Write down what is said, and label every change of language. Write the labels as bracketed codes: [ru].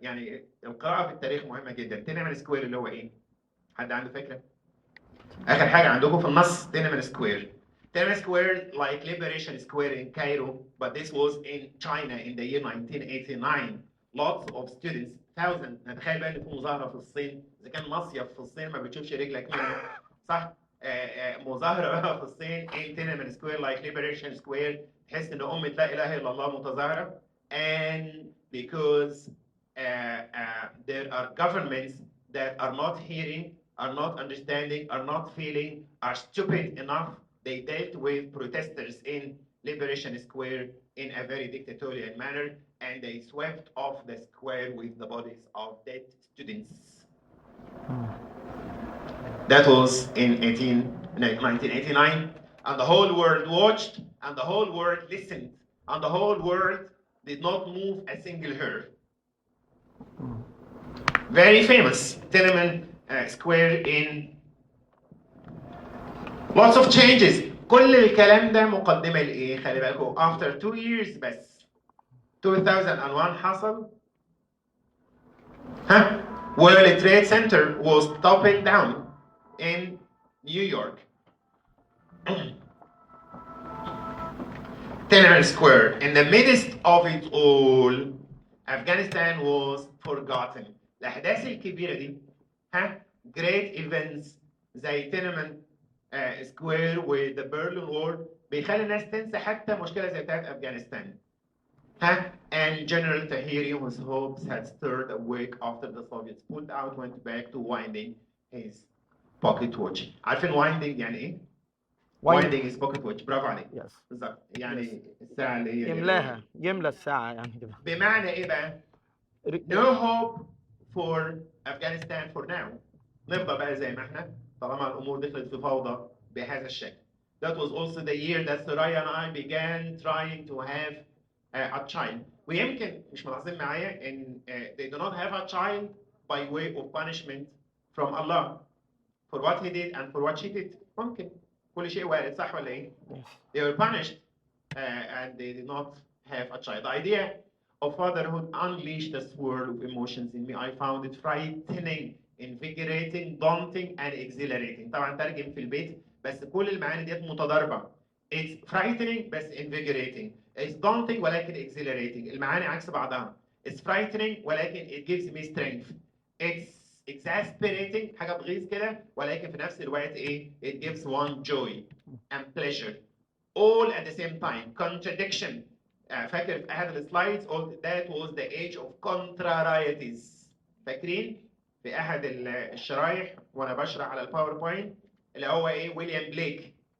[ar] يعني القراءة في التاريخ مهمة جدا. Tiananmen Square اللي هو إيه؟ حد عنده فكرة؟ آخر حاجة عندكم في النص Tiananmen Square. [en] Tiananmen Square, like Liberation Square in Cairo, but this was in China in the year 1989. Lots of students, thousands. [ar] نتخيل بقى إن في مظاهرة في الصين، إذا كان مصيف في الصين ما بتشوفش رجلك منه، صح؟ مظاهرة في الصين [en] in Tiananmen Square, like Liberation Square. [ar] تحس إن أمة لا إله إلا الله متظاهرة. [en] And because there are governments that are not hearing, are not understanding, are not feeling, are stupid enough, they dealt with protesters in Liberation Square in a very dictatorial manner, and they swept off the square with the bodies of dead students. That was in 1989, and the whole world watched, and the whole world listened, and the whole world did not move a single hair. Very famous Tiananmen Square in lots of changes. [ar] كل الكلام ده مقدمة لإيه؟ خلي بالكم [en] after 2 years [ar] بس 2001 حصل [en] World Trade Center was toppled down. in New York. Tiananmen Square. In the midst of it all, Afghanistan was forgotten. [ar] الأحداث الكبيرة دي [en] great events [ar] زي Tiananmen Square و [en] the Berlin Wall [ar] بيخلي الناس تنسى حتى مشكلة زي بتاعت أفغانستان. [en] And General Tahiri, whose hopes had stirred awake after the Soviets pulled out, went back to winding his pocket watch. [ar] عارفين winding يعني إيه؟ [en] winding his pocket watch. [ar] برافو عليك. [en] Yes. [ar] بالظبط. يعني الساعة اللي هي يملى الساعة يعني كده. بمعنى إيه بقى؟ [en] No hope for Afghanistan for now. [ar] نفضل بقى زي ما احنا طالما الأمور دخلت في فوضى بهذا الشكل. [en] That was also the year that Soraya and I began trying to have a child. [ar] ويمكن مش ملاحظين معايا إن [en] they do not have a child by way of punishment from Allah for what he did and for what she did. [ar] ممكن كل شيء وارد صح ولا إيه؟ [en] They were punished and they did not have a child. The idea of fatherhood unleashed a swirl of emotions in me. I found it frightening, invigorating, daunting, and exhilarating. [ar] طبعا ترجم في البيت بس كل المعاني ديت متضاربة. [en] It's frightening بس invigorating. It's daunting ولكن exhilarating. [ar] المعاني عكس بعضها. [en] It's frightening ولكن it gives me strength. It's exasperating [ar] حاجة تغيظ كده ولكن في نفس الوقت إيه؟ [en] It gives one joy and pleasure. All at the same time. Contradiction. [ar] فاكر في أحد السلايدز قلت [en] that was the age of contrarieties. [ar] فاكرين في أحد الشرايح وأنا بشرح على الباوربوينت اللي هو إيه ويليام بليك.